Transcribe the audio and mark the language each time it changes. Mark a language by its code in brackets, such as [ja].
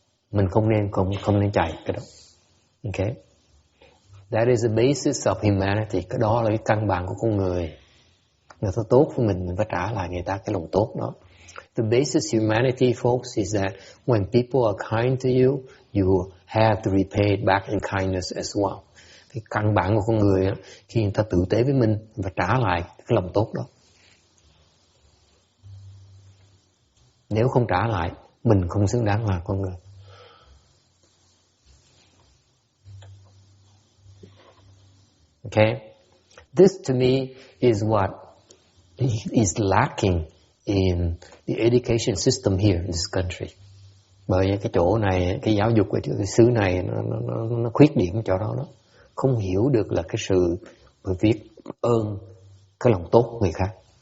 [vi] Mình không nên chạy cái đó. [en] Okay? That is the basis of humanity. [vi] Cái đó là cái căn bản của con người. Người ta tốt với mình phải trả lại người ta cái lòng tốt đó. [en] The basis humanity, folks, is that when people are kind to you, you have to repay it back in kindness as well. [vi] Cái căn bản của con người khi người ta tử tế với mình phải trả lại cái lòng tốt đó. Nếu không trả lại, mình không xứng đáng là con người. [en] Okay? This to me is what is lacking in the education system here in this country. [vi] Bởi cái chỗ này, cái giáo dục của cái xứ này nó khuyết điểm ở chỗ đó. Không hiểu được là cái sự biết ơn cái lòng tốt của người khác.